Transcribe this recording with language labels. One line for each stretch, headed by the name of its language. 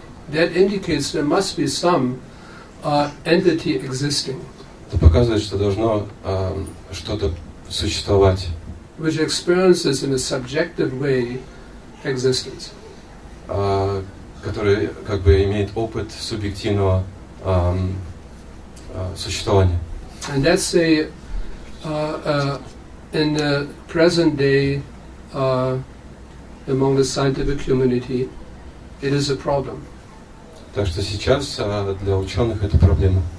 English: That indicates there must be some entity existing.
Russian: Это показывает, что должно что-то существовать.
English: Which experiences in a subjective way existence.
Russian: Который как бы имеет опыт субъективного существования.
English: And that's in the present day among the scientific community, it is a problem.
Russian: Так что сейчас для ученых это проблема.